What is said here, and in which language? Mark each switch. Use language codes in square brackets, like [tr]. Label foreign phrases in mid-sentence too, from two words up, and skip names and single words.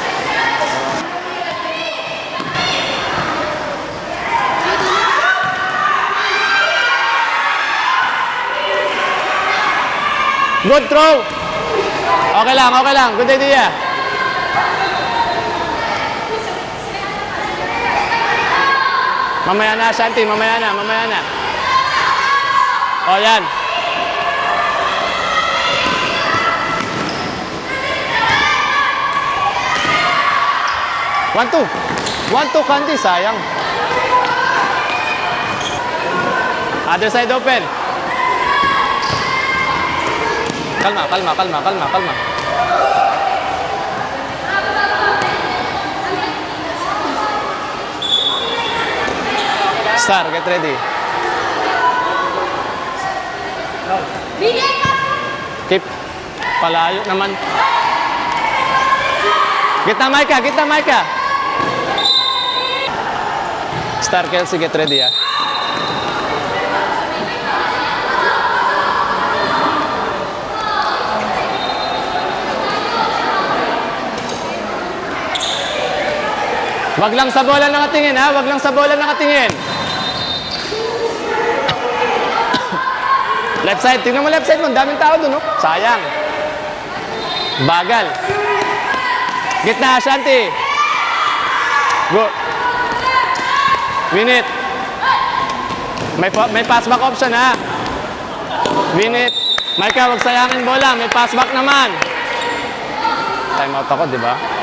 [en] Good throw. [tl] Okay lang. [en] Good idea. [tl] Mamaya na, Shanti. Mamaya na. O, yan. One, two, Candy. Sayang. [en] Other side open. Kalma. Star, get ready. Keep. [tl] Palayo naman. Gitna Maika. [en] Star, Kelsey, get ready, ah. [tl] Wag lang sa bola nakatingin, ha? [en] Left side. [tl] Tingnan mo [en] left side [tl] mo. Daming tao dun, no? Sayang. Bagal. Gitna, Shanti. [en] Go. Minute. [tl] May [en] pass back option, [tl] ha? Minute. Maika, wag sayangin bola. May [en] pass back [tl] naman. [en] Time out [tl] ako, di ba?